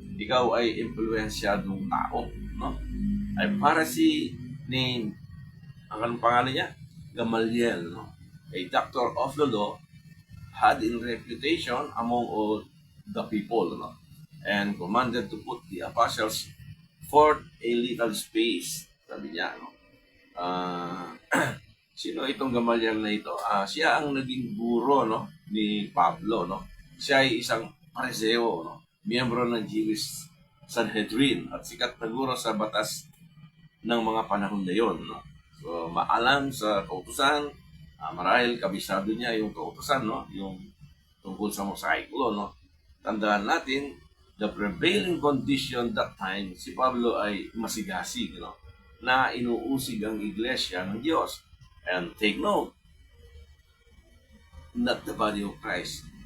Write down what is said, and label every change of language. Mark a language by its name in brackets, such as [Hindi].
[Filipino] Ikaw ay impluensyadong tao, no? Ay para si ni anong pangalan niya? Gamaliel, no? [English] A doctor of the law, had in reputation among all the people, no? And commanded to put the apostles forth a little space. [Filipino] Sabi niya, no? Sino itong Gamaliel na ito? Siya ang naging guro, no? Ni Pablo, no? Siya ay isang Pariseo, no? Miyembro ng Jewish Sanhedrin at sikat na guro sa batas ng mga panahon na yon, no? So, maalam sa kautusan, marahil kabisado niya yung kautusan, no? Yung tungkol sa mosaikulo, no? Tandaan natin, [English] the prevailing condition that time, [Filipino] si Pablo ay masigasig, no? Na inuusig ang iglesia ng Diyos. [English] And take note, not the body of Christ.